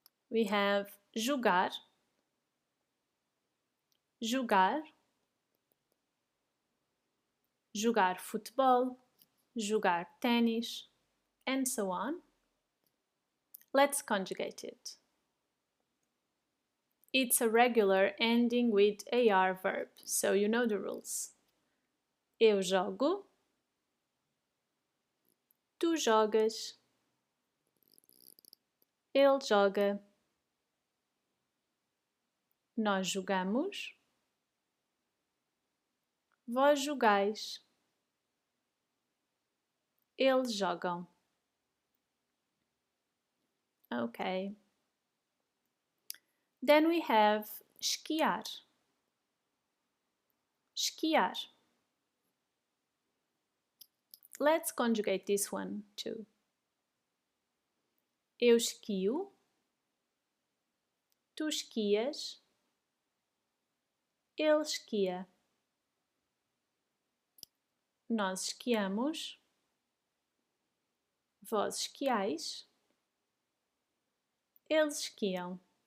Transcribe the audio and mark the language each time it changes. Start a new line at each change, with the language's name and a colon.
English: We have
Portuguese: jogar, jogar, jogar futebol, jogar ténis,
English: and so on. Let's conjugate it. It's a regular ending with AR verb, so you know the rules.
Portuguese: Eu jogo, tu jogas, ele joga, nós jogamos, vós jogais, eles jogam.
English: Okay. Then we have esquiar.
Portuguese: Esquiar.
English: Let's conjugate this one too.
Portuguese: Eu esquio, tu esquias, ele esquia. Nós esquiamos, vós esquiais, eles esquiam.